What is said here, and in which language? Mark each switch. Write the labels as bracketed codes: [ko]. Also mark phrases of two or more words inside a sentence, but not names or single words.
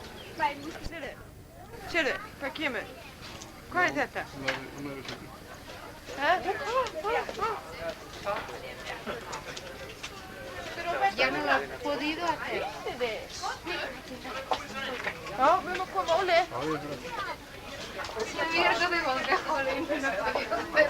[is] Sérðu, hvað kemur? Hvað er þetta? Hún er þessu. Hæ? [es] Ya no lo has podido hacer. [is] Já, við erum að koma, Óli. Já, ég er fyrir að. [es] Si hubiera sido de golpe, joder, no lo podía hacer.